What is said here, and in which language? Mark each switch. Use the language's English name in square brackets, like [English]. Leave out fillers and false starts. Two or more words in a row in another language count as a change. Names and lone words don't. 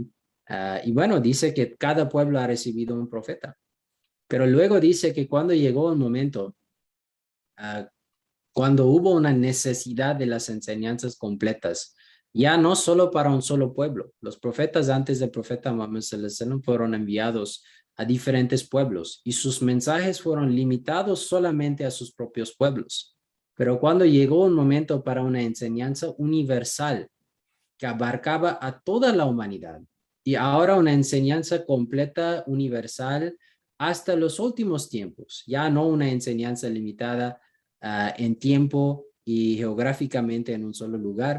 [Spanish] Y bueno, dice que cada pueblo ha recibido un profeta. Pero luego dice que cuando llegó un momento, cuando hubo una necesidad de las enseñanzas completas, ya no solo para un solo pueblo. Los profetas antes del profeta Muhammad [Arabic] صلى الله عليه وسلم [Spanish] fueron enviados a diferentes pueblos y sus mensajes fueron limitados solamente a sus propios pueblos. Pero cuando llegó un momento para una enseñanza universal que abarcaba a toda la humanidad y ahora una enseñanza completa, universal, hasta los últimos tiempos, ya no una enseñanza limitada en tiempo y geográficamente en un solo lugar.